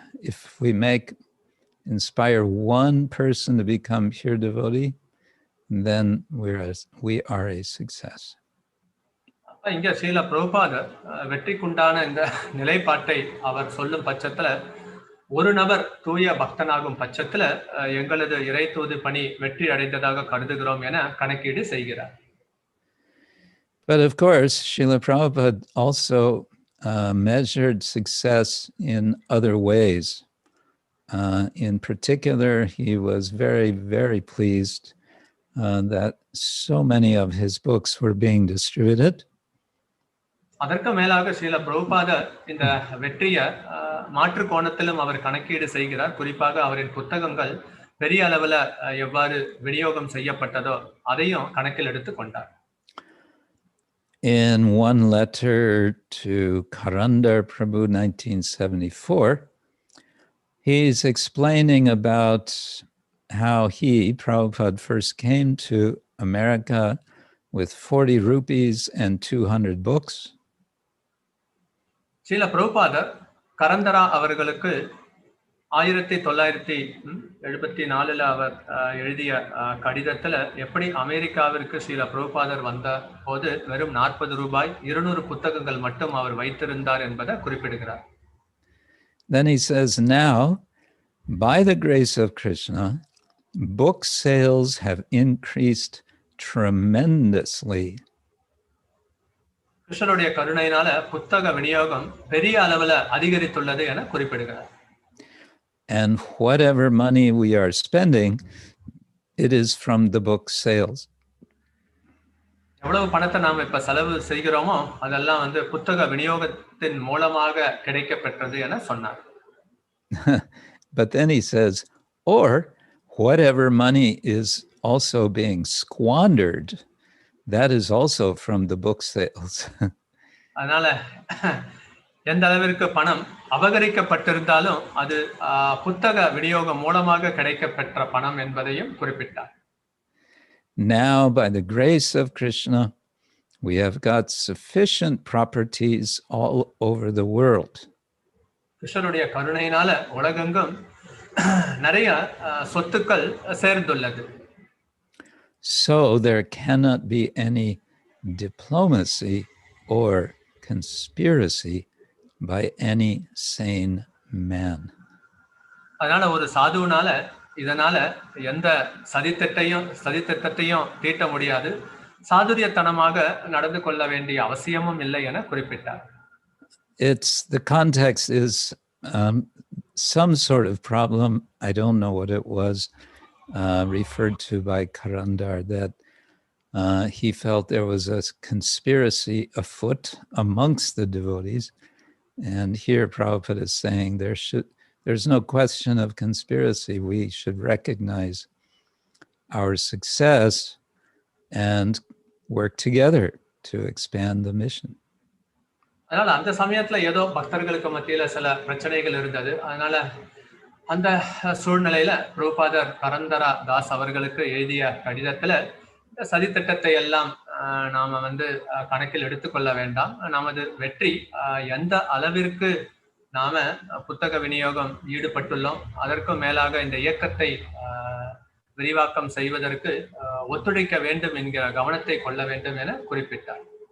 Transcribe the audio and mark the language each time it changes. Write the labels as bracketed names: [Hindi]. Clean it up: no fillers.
[English] If we inspire one person to become pure devotee, then we are a success. [Tamil] இங்க ஸ்ரீல பிரபுபாதர் வெற்றிக்குண்டான இந்த நிலைப்பாட்டை அவர் சொல்லும் பட்சத்துல ஒரு நபர் தூய பக்தனாகும் பட்சத்துல எங்களது இறைத்தூது பணி வெற்றி அடைந்ததாக கருதுகிறோம் என கணக்கீடு செய்கிறார். [English] But of course, Srila Prabhupada also measured success in other ways. In particular, he was very, very pleased that so many of his books were being distributed. [Tamil] அதற்கு மேலாக ஸ்ரீல பிரபுபாதர் இந்த வெற்றியை மாற்று கோணத்திலும் அவர் கணக்கீடு செய்கிறார். குறிப்பாக அவரின் புத்தகங்கள் பெரிய அளவுல எவ்வாறு விநியோகம் செய்யப்பட்டதோ அதையும் கணக்கில் எடுத்துக் கொண்டார். [English] In one letter to Karandar Prabhu 1974, he's explaining about how he, Prabhupada, first came to America with 40 rupees and 200 books. [Tamil] Srila பிரபுபாதர் கரந்தரா அவர்களுக்கு 1974 அவர் எழுதிய கடிதத்துல எப்படி அமெரிக்காவிற்கு ஸ்ரீல பிரபுபாதர் வந்த போது வெறும் 40 ரூபாய் 200 புத்தகங்கள் மட்டும் அவர் வைத்திருந்தார் என்பதை குறிப்பிடுகிறார். [English] Then he says, now, by the grace of Krishna, book sales have increased tremendously. [Tamil] கிருஷ்ணருடைய கருணையினால புத்தக விநியோகம் பெரிய அளவுல அதிகரித்துள்ளது என குறிப்பிடுகிறார். [English] And whatever money we are spending, it is from the book sales. [Tamil] எவ்வளவு பணத்தை நாம் இப்ப செலவு செய்கிறோமோ அதெல்லாம் புத்தக விநியோகத்தின் மூலமாக கிடைக்கப்பெற்றது என சொன்னார். [English] But then he says, or whatever money is also being squandered, that is also from the book sales. [Tamil] அதனால எந்த அளவிற்கு பணம் அபகரிக்கப்பட்டிருந்தாலும் அது புத்தக விநியோகம் மூலமாக கிடைக்கப்பெற்ற பணம் என்பதையும் குறிப்பிட்டார். [English] Now, by the grace of Krishna, we have got sufficient properties all over the world. [Tamil] கிருஷ்ணருடைய கருணையினால உலகெங்கும் நிறைய சொத்துக்கள் சேர்ந்துள்ளது. [English] So there cannot be any diplomacy or conspiracy by any sane man. [Tamil] அதனால ஒரு சாதுனால இதனால எந்த சதித்திட்டத்தையும் தீட்ட முடியாது. சாதுரியத்தனமாக நடந்து கொள்ள வேண்டிய அவசியமும் இல்லை என குறிப்பிட்டார். [English] The context is some sort of problem. I don't know what it was referred to by Karandar, that he felt there was a conspiracy afoot amongst the devotees. And here Prabhupada is saying there's no question of conspiracy. We should recognize our success and work together to expand the mission. [Tamil] அதனால அந்த சமயத்துல ஏதோ பக்தர்களுக்கு மத்தியில சில பிரச்சனைகள் இருந்தது. அதனால அந்த சூழ்நிலையில பிரபுபாதர் பரந்தரா தாஸ் அவர்களுக்கு எழுதிய கடிதத்துல சதித்திட்டத்தை எல்லாம் நாம கணக்கில் எடுத்துக்கொள்ள வேண்டாம். நமது வெற்றி எந்த அளவிற்கு நாம புத்தக விநியோகம் ஈடுபட்டுள்ளோம், அதற்கும் மேலாக இந்த இயக்கத்தை விரிவாக்கம் செய்வதற்கு ஒத்துழைக்க வேண்டும் என்கிற கவனத்தை கொள்ள வேண்டும் என குறிப்பிட்டார்.